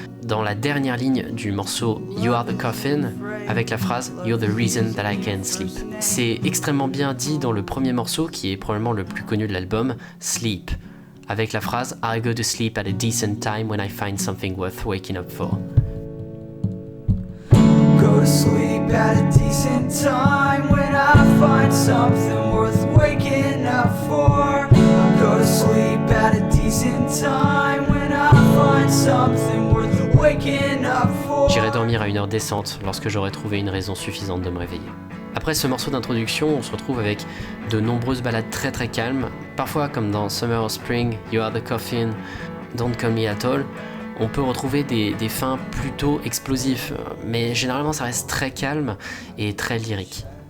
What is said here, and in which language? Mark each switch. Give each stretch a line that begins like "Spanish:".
French: Dans la dernière ligne du morceau You Are the Coffin, avec la phrase
English: You're the reason that I can't sleep.
French: C'est extrêmement bien dit dans le premier morceau, qui est probablement le plus connu de l'album, Sleep, avec la phrase
English: I go to sleep at a decent time when I find something worth waking up for. Go to sleep at a decent time when I find something worth waking up for. Go to sleep at a decent time when I find something worth waking up for.
French: J'irai dormir à une heure décente lorsque j'aurai trouvé une raison suffisante de me réveiller. Après ce morceau d'introduction, on se retrouve avec de nombreuses ballades très très calmes, parfois comme dans Summer or Spring, You Are the Coffin, Don't Call Me At All. On peut retrouver des fins plutôt explosifs, mais généralement ça reste très calme et très lyrique.